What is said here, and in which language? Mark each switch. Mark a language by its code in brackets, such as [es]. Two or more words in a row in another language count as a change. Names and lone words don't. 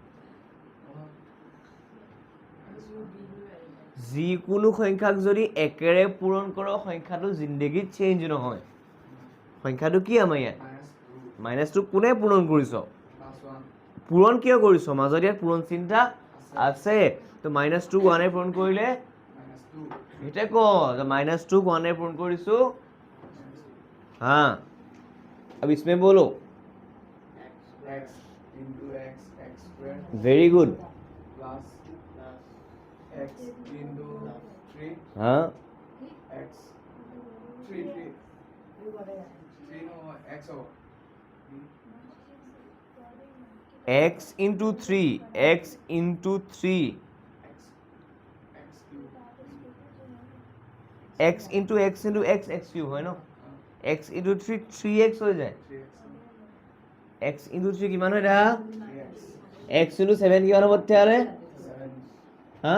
[as] যিকোনো সংখ্যাক যদি একেৰে পূৰণ কৰ সংখ্যাটো জিন্দগীত চেঞ্জ নহয় সংখ্যাটো কি আমাৰ ইয়াত [en] minus 2 [as] মাইনাছটো কোনে পূৰণ কৰিছ [en] plus 1 [as] পূৰণ কিয় কৰিছ মাজত ইয়াত পূৰণ চিন্তা আছে তো [en] minus two oneএ [as] পূৰণ কৰিলে [en] minus 2 [as] সেইটোৱে ক যে [en] minus two oneএ [as] পূৰণ কৰিছোঁ [hi] हाँ अब इसमें बोलो [en] x into x x square very good plus x into 3 [hi] हाँ [en] x 3 no x over x into three x x cube x into x x cube [hi] है ना [en] x into three three x [hi] हो जाए [en] 3x x into three किमान हो रहा 3x x into seven किमान हो तेरे 7 हाँ